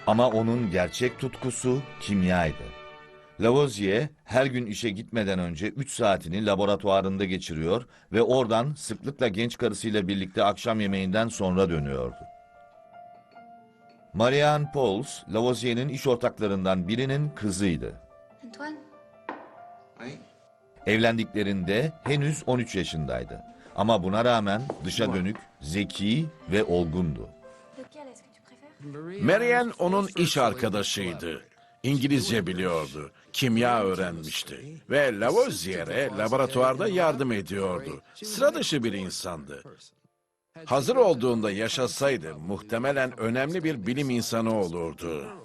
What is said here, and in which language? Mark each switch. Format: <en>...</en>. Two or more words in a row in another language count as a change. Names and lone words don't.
<tr>Ama onun gerçek tutkusu kimyaydı. Lavoisier her gün işe gitmeden önce 3 saatini laboratuvarında geçiriyor ve oradan sıklıkla genç karısıyla birlikte akşam yemeğinden sonra dönüyordu. Marianne Pauls, Lavoisier'in iş ortaklarından birinin kızıydı.</tr> <fr>Antoine, Oui.</fr> <tr>Evlendiklerinde henüz 13 yaşındaydı. Ama buna rağmen dışa dönük, zeki ve olgundu.</tr> <fr>lequel est-ce que tu préfères?</fr> <tr>Marianne onun iş arkadaşıydı. İngilizce biliyordu, kimya öğrenmişti ve Lavoisier'e laboratuvarda yardım ediyordu. Sıra dışı bir insandı. Hazır olduğunda yaşasaydı muhtemelen önemli bir bilim insanı olurdu.</tr>